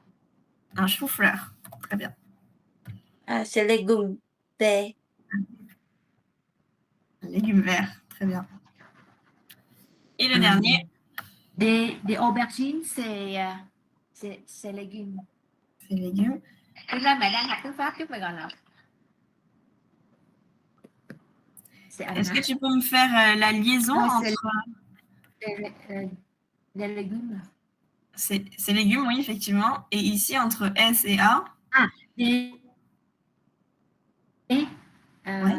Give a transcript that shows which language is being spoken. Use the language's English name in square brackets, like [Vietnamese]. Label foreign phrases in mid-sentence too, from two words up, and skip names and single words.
[French] Un chou-fleur. Très bien. c'est légumes. Des Un légume vert. Très bien. Et le dernier, Des aubergines, c'est légumes. c'est légumes. [Vietnamese] Thực ra mẹ đang học tiếng Pháp chứ mày gọi là c'est [French] Est-ce que ananas. tu peux me faire la liaison Non, entre... des légumes. C'est légumes, oui, effectivement. Et ici, entre S et A. Des, Ouais.